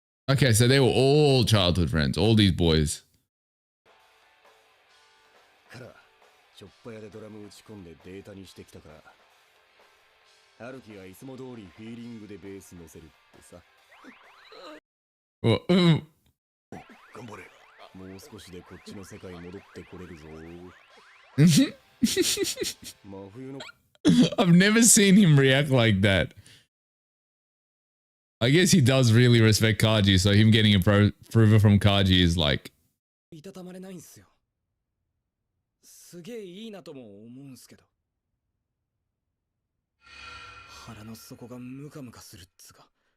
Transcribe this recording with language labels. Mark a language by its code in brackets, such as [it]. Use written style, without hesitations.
[en] Okay, so they were all childhood friends, all these boys. [ja] からショッパ屋でドラム打ち込んでデータにしてきたから。春樹がいつも通りフィーリングでベース乗せるってさ。 [en] Well, [ja] 頑張れ。もう少しでこっちの世界戻ってこれるぞ。真冬の [en] I've never seen him react like that. I guess he does really respect Kaji, so him getting approval from Kaji is like... [ja] いたたまれないんすよ。すげえいいなとも思うんすけど。腹の底がムカムカするっつか。